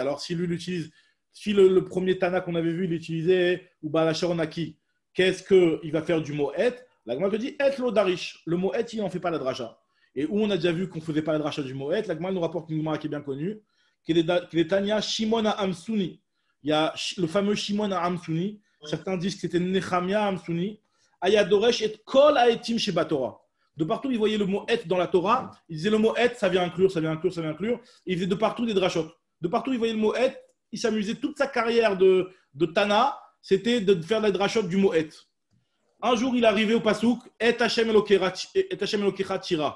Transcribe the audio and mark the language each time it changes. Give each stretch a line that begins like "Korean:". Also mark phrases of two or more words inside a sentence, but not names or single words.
French: Alors, si lui l'utilise, si le premier Tana qu'on avait vu, il utilisait ou
Hebrew: בעל השור נקי,
French: qu'est-ce qu'il va faire du mot et? La Gemara te dit
Hebrew: את לא דריש.
French: Le mot et, il n'en fait pas la dracha. Et où on a déjà vu qu'on ne faisait pas la dracha du mot et, la Gemara nous rapporte une Gemara qui est bien connue, qui est Tanya Shimon Amsuni. Il y a le fameux Shimon Amsuni. Certains disent que c'était Nechemia Amsuni.
Hebrew: היה דורש את כל האתים שבתורה.
French: De partout, il voyait le mot et dans la Torah. Il disait le mot et, ça vient inclure, ça vient inclure, ça vient inclure. Il faisait de partout des drachot. De partout, il voyait le mot et. Il s'amusait toute sa carrière de Tana, c'était de faire la drachot du mot et. Un jour, il est arrivé au Pasouk,
Hebrew: את השם אלוקיך תירא.